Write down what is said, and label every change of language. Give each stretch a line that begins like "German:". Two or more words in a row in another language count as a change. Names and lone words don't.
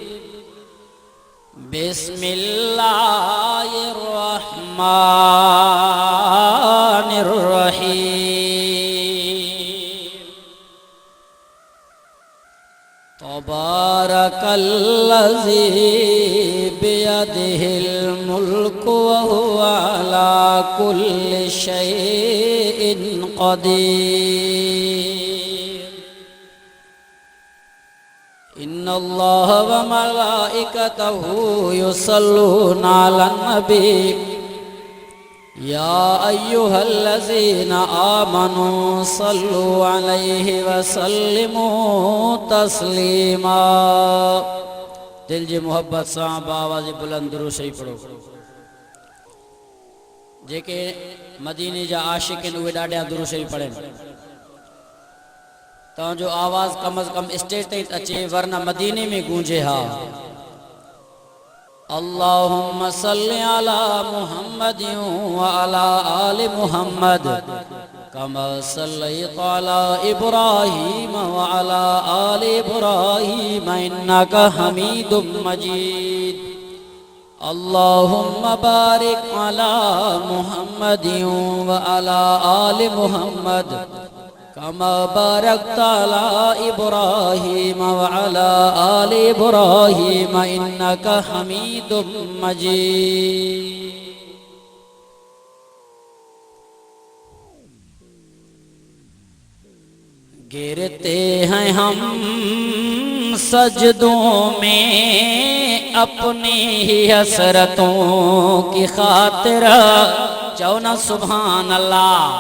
Arabic: بسم الله الرحمن الرحيم تبارك الذي بيده الملك وهو على كل شيء قدير إن الله وملائكته يصلون على النبي يا أيها الذين آمنوا صلوا عليه وسلموا تسليما
Sindhi: दिल जी मोहब्बत सां आवाज़ बुलंद दुरूद शरीफ पढ़ो जेके मदीने जा आशिक आहिनि उहे ॾाढा दुरूद शरीफ पढ़नि तव्हांजो आवाज़ कम अज़ कम स्टेज ताईं अचे वरना मदीने में गूंजे हा
Arabic: اللهم صل على محمد وعلى آل محمد كما صليت على إبراهيم وعلى آل إبراهيم إنك حميد مجيد اللهم بارك على محمد وعلى آل محمد كما باركت على إبراهيم وعلى آل إبراهيم إنك حميد مجيد.
Urdu: گرتے ہیں ہم سجدوں میں اپنی ہی حسرتوں کی خاطر، چونا
Arabic: سبحان الله.